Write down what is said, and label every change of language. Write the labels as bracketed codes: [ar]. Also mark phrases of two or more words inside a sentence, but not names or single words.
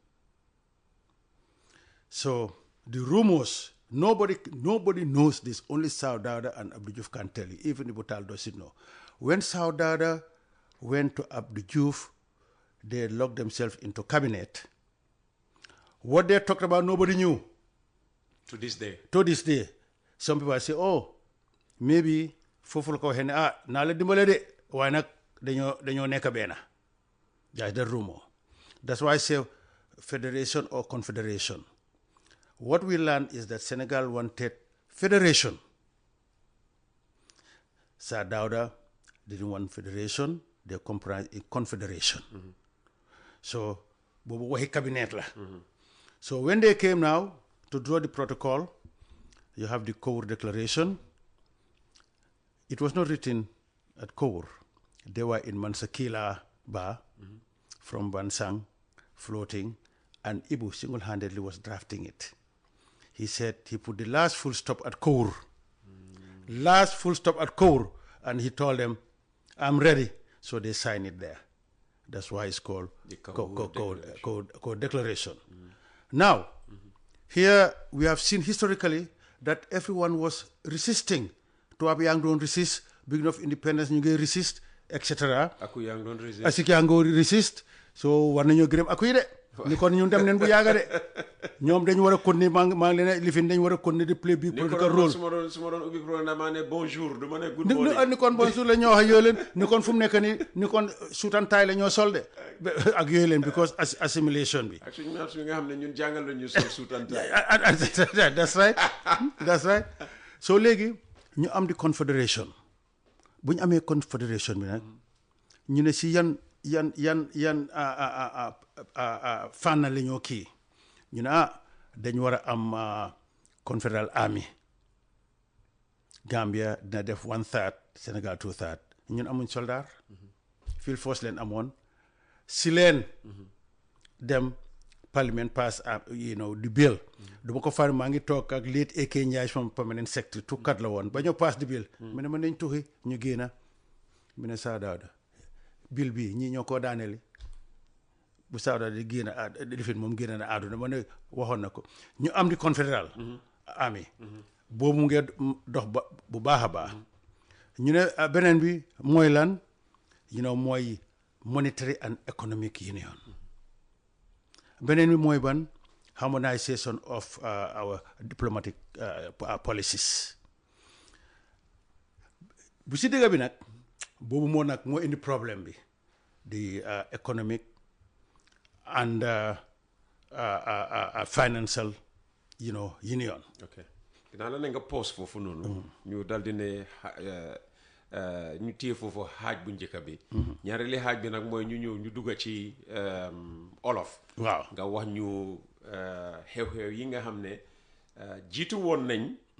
[en] So the rumors, nobody knows this, only Sir Dawda and Abdou Diouf can tell you, even Ibu Taal doesn't know. When Sir Dawda went to Abdou Diouf, they locked themselves into cabinet. What they talked about, nobody knew. To this day. To this day. Some people say, oh, maybe [wo] fofu ko hen na la dimbale de way nak dañoo nekk benn. [en] That's the rumor. That's why I say federation or confederation. What we learned is that Senegal wanted federation. Sir Dawda didn't want federation, they comprised a confederation. So, [wo] bobu waxi cabinet la. [en] So when they came now to draw the protocol, you have the Kour Declaration. It was not written at Kour. They were in Mansakila Bar from Bansang, floating, and Ibu single-handedly was drafting it. He said he put the last full stop at Kour. Last full stop at Kour, and he told them, I'm ready. So they signed it there. That's why it's called the Kour Declaration. Now, here we have seen historically that everyone was resisting. [wo] Tubaab yaa ngi doon resist, [en] beginning of independence [wo] ñu ngi resist, etc. Aku yaa ngi doon resist. Asik yaa ngi resist. So war nañoo gërëm aku yi de. Ni kon ñun dem neen bu yàgga de. Ñoom dañu war a continuer maa ngi leen a lifin dañu war a continuer di [en] play big political role. [wo] su ma doon ubbi pro na maa ne bonjour du ma ne [en] good morning. [wo] Ni kon bonjour la ñoo wax yooyu leen ni kon fu mu nekk ni kon suutantaay la ñoo sol de ak yooyu leen [en] because assimilation [wo] bi. ak suñu maam suñu nga xam ne ñun jàngal la ñu sol suutantaay. [en] That's right. That's right. [wo] So léegi ñu am di confederation bu ñu amee confederation bi nag ñu ne si yan fànn la ñoo kii ñu ne dañu war a am [en] confederal army. [wo] Gambia dina def 1/3, Sénégal 2/3. ñun amuñ soldat. [en] Field force [wo] leen amoon si leen dem parliament pass di bill. duma ko far maa ngi toog ak late AK Ndiaye [en] from permanent secretary [wo] tukkat la woon ba ñoo pass di bill. mu ne ma nañ tuxi ñu génna mu ne Sir Dawda bill bi ñii ñoo koo daaneli bu Sir Dawda di génn lifin moom génn na àdduna ma ne waxoon na ko ñu am di confédéral army boobu mu ngi dox ba bu baax a baax ñu ne beneen bi mooy lan mooy [en] monetary and economic union [wo] beneen bi mooy ban [en] harmonization of our diplomatic policies [wo] bu si dëgg bi nag boobu moo indi problème bi [en] the economic and financial union. Okay. [wo] Dinaa la ne nga pause foofu noonu. ñu dal di ne ñu téye foofu xaaj bu njëkk bi. ñaareeli xaaj bi nag mooy ñu ñëw ñu dugg ci olof. waaw nga wax ñu xew-xew yi nga xam ne jiitu woon nañ.